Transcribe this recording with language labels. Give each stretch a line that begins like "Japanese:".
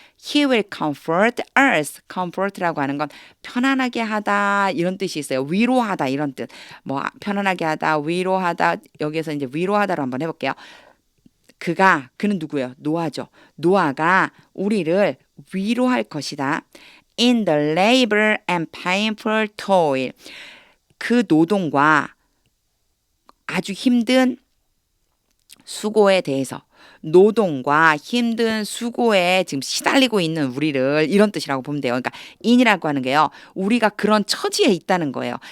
English: He will comfort us.
Korean: comfort라고 하는 건 편안하게 하다 이런 뜻이 있어요. 위로하다 이런 뜻. 뭐 편안하게 하다, 위로하다. 여기에서 이제 위로하다로 한번 해볼게요. 그는 누구예요? 노아죠. 노아가 우리를 위로할 것이다.
English: In the labor and painful toil.
Korean: 그 노동과 아주 힘든 수고에 대해서 노동과 힘든 수고에 지금 시달리고 있는 우리를 이런 뜻이라고 보면 돼요. 그러니까 in이라고 하는 게요. 우리가 그런 처지에 있다는 거예요.